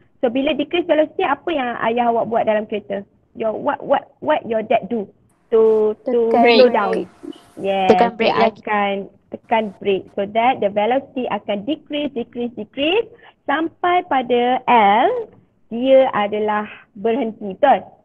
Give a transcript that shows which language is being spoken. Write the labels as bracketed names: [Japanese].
[Malay] So bila decrease velocity, apa yang ayah awak buat dalam kereta? [English] What your dad do to slow down? Yes, [Malay] Tekan brake dia lagi. akan tekan brake [English] so that the velocity [Malay] akan decrease sampai pada L dia adalah berhenti, betul?